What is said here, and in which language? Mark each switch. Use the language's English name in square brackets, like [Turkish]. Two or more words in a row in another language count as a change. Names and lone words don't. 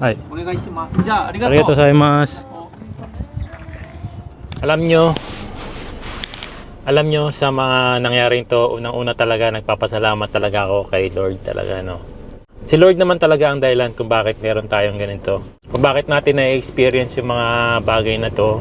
[Japanese] はい。お願いします。じゃあありがとう。ありがとうございます。 [Filipino] Alam nyo sa mga nangyaring to, unang-una talaga nagpapasalamat talaga ako kay Lord talaga, no. Si Lord naman talaga ang dahilan kung bakit meron tayong ganito. Kung bakit natin na-experience yung mga bagay na to.